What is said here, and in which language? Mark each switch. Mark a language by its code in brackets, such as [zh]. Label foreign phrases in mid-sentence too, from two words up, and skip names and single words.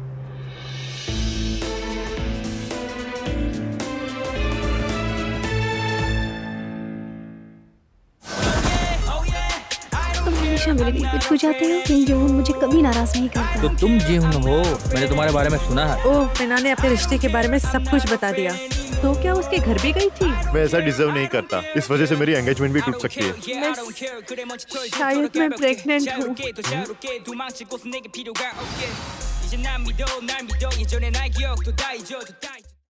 [hi] तुम हमेशा मेरे दिल को छू जाते हो। किम जोन मुझे कभी नाराज नहीं करता। तो तुम जीवन हो, मैंने तुम्हारे बारे में सुना है। ओह, मीना ने अपने रिश्ते के बारे में सब कुछ बता दिया। तो क्या उसके घर भी गई थी? मैं ऐसा डिजर्व नहीं करता, इस वजह से मेरी एंगेजमेंट भी टूट सकती है। शायद मैं प्रेग्नेंट हूँ। [ko] 이제 난 믿어 날 믿어 예전의 날 기억도 다 잊어도 다 잊어